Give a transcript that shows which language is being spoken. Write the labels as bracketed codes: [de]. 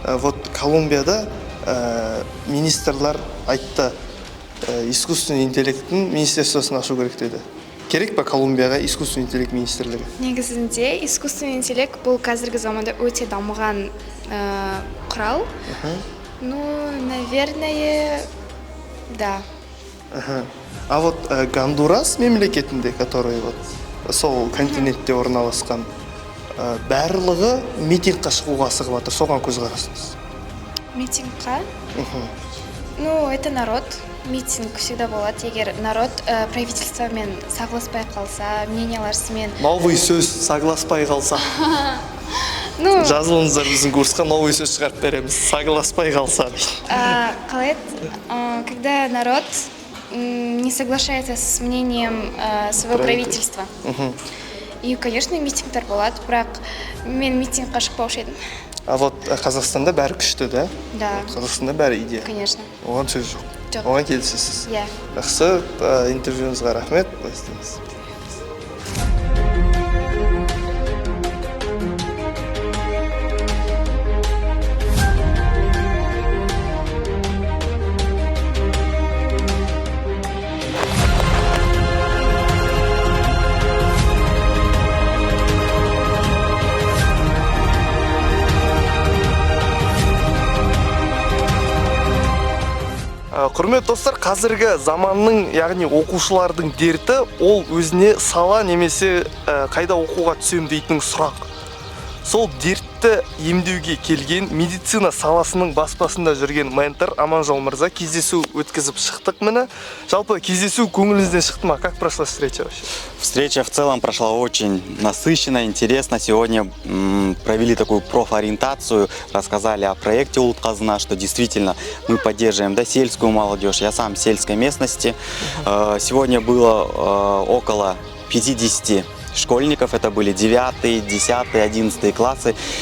[kk] Вот Колумбияда министрлар айтты, искусственный интеллекттің министерствосын ашу керек деді. Керек па Колумбияға искусственный интеллект министрлігі? Негізінде искусственный интеллект бұл қазіргі заманда өте дамыған құрал. [ru] Ну, наверное, да. А вот [kk] Гондурас мемлекетінде, [ru] который вот [kk] сол континентте орналасқан, барлығы митингқа шығуға асығып жатыр. Соған көзқарасыңыз. Митингқа? [ru] Ну, это народ. Митинг всегда [kk] болады, егер народ правительствомен согласпай қалса, мненияларысымен. [ru] Новый [kk] сөз согласпай қалса. Ну, жазылыңыздар біздің курсқа, [ru] новый [kk] сөз шығарып береміз. Согласпай қалса. Қалай еді? [ru] Когда народ не соглашается с мнением своего правительства. И, конечно, [kk] митингтер болады, бірақ мен митингқа шықпаушы едім. [ru] А вот [kk] Қазақстанда бәрі күшті, да? [ru] Да, [kk] Қазақстанда бәрі идея. [ru] конечно. [kk] Оған сөз жоқ. Жоқ. Оған келісесіз. Иә. Жақсы, интервьюіңізге рахмет. Былай істейміз. Құрметті достар, қазіргі заманның, яғни оқушылардың дерті, ол өзіне сала немесе қайда оқуға түсем дейтін сұрақ. Сол дертті емдеуге келген медицина саласының баспасында жүрген ментор Аманжол мырза кездесу өткізіп шықтық міне. Жалпы кездесу көңіліңізден шықты ма? [ru] Как прошла встреча вообще? Встреча в целом прошла очень насыщенно, интересно. Сегодня провели такую профориентацию, рассказали о проекте Улутказына, что действительно мы поддерживаем сельскую молодежь. Я сам в сельской местности. Сегодня было около 50 школьников, это были 9, 10, 11 классы.